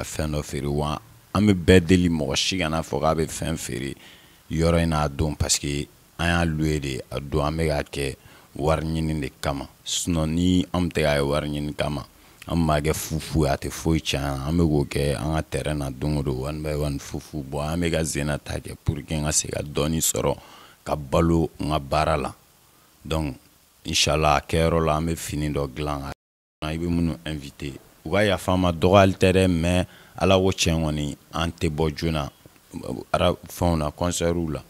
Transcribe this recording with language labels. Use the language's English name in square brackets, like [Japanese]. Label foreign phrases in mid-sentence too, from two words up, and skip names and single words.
[Bambara] fɛn dɔ feere wa an bɛ bɛɛ deli mɔgɔ si kana fɔ k'a bɛ fɛn feere yɔrɔ in n'a don parce que an y'a loué de a don an bɛ k'a kɛ wari ɲini de kama sinon ni an tɛ k'a kɛ wari ɲini kama an b'a kɛ fufu a tɛ foyi tiɲɛ an bɛ k'o kɛ an ka terrain na don o don [English] one by one [Bambara] fufu bon an bɛ ka zena ta kɛ [French] pour que [Bambara] n ka se ka dɔɔni sɔrɔ ka balo n ka baara la donc inshallah a kɛyɔrɔ la an bɛ fini dɔ dilan i bɛ minnu invité u ka yafa n ma dɔgɔyali tɛ dɛ mais ala ko tiɲɛ kɔni an tɛ bɔ joona fɛnw na concertw la.